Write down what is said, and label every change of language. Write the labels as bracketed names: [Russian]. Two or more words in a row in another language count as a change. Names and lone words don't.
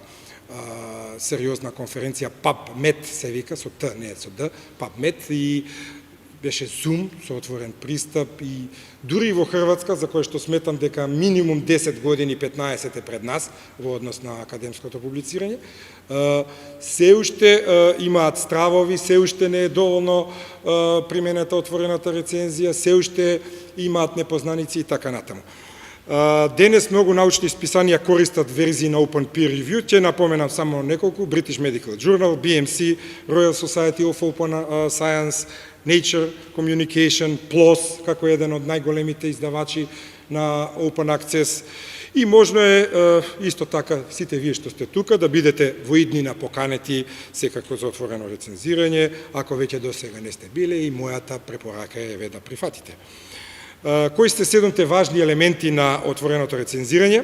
[Macedonian] сериозна конференција, PubMed се вика, со Т, не со Д, PubMed, и беше Zoom со отворен пристап, и дури во Хрватска, за кој што сметам дека минимум 10 години, 15 е пред нас во однос на академското публицирање, се уште имаат стравови, се уште не е доволно применета отворената рецензија, се уште имаат непознаници и така натаму. Денес многу научни списанија користат верзии на [English] Open Peer Review, [Macedonian] ќе напоменам само неколку: British Medical Journal, BMC, Royal Society of Open Science, Nature Communication, PLOS, како еден од најголемите издавачи на [English] Open Access. [Macedonian] И можно е, исто така, сите вие што сте тука, да бидете во иднина поканети секако за отворено рецензирање, ако веќе до сега не сте биле, и мојата препорака е да прифатите. Кои сте 7 важни елементи на отвореното рецензирање?